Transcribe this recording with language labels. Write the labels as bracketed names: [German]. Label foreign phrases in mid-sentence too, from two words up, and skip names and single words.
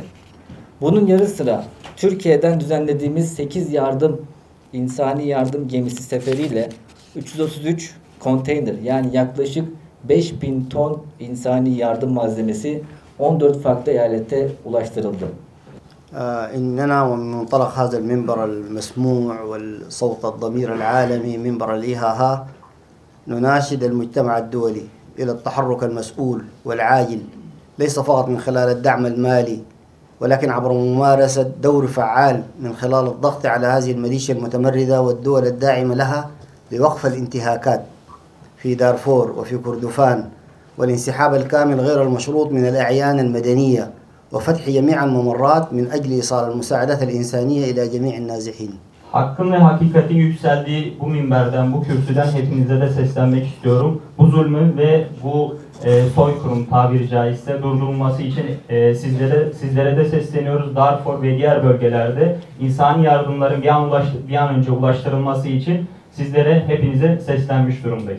[Turkish] Bunun yanı sıra Türkiye'den düzenlediğimiz 8 insani yardım gemisi seferiyle 333 konteyner yani yaklaşık 5.000 ton insani yardım malzemesi 14 farklı eyalete ulaştırıldı. [Arabic] إننا ومن منطلق هذا المنبر المسموع والصوت الضمير العالمي منبر الإيهاها نناشد المجتمع الدولي إلى التحرك المسؤول والعاجل ليس فقط من خلال الدعم المالي ولكن عبر ممارسة دور فعال من خلال الضغط على هذه الميليشيا المتمردة والدول الداعمة لها لوقف الانتهاكات في دارفور وفي كردفان والانسحاب الكامل غير المشروط من الأعيان المدنية وفتح جميع الممرات من أجل إيصال المساعدات الإنسانية إلى جميع النازحين. [Turkish] Hakkın ve hakikatin yükseldiği bu minberden, bu kürsüden hepinize de seslenmek istiyorum. Bu zulmün ve bu soykırım tabiri caizse durdurulması için sizlere de sesleniyoruz. Darfur ve diğer bölgelerde insani yardımların bir an önce ulaştırılması için sizlere hepinize seslenmiş durumdayız.